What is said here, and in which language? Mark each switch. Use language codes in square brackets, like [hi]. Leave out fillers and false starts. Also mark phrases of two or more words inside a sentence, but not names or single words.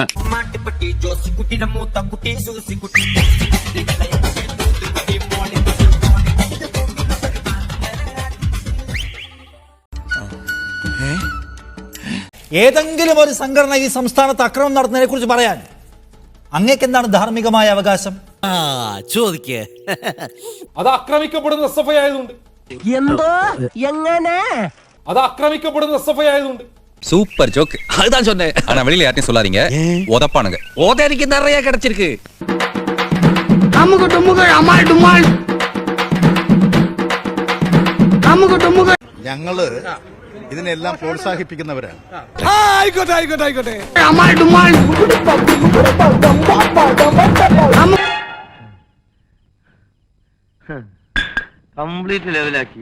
[ml] ഏതെങ്കിലും ഒരു സംഘടന ഈ സംസ്ഥാനത്ത് അക്രമം നടത്തുന്നതിനെ കുറിച്ച് പറയാൻ അങ്ങേക്ക് എന്താണ് ധാർമ്മികമായ അവകാശം? ചോദിക്കേ. അത് ആക്രമിക്കപ്പെടുന്ന SFI ആയതുകൊണ്ട്. എന്തോ എങ്ങനെ അത് ആക്രമിക്കപ്പെടുന്ന SFI ആയതുകൊണ്ട്. [ta] சூப்பர் ஜோக். அதுதான் சொன்னேன். ஆனா வெளியில யார்ட்டையும் சொல்லாதீங்க. உதப்பானுங்க. எனக்கு நிறைய கிடைச்சிருக்கு. [ml] ഞങ്ങള് ഇതിനെല്ലാം പ്രോത്സാഹിപ്പിക്കുന്നവരാണ്. കംപ്ലീറ്റ് ലെവലാക്കി.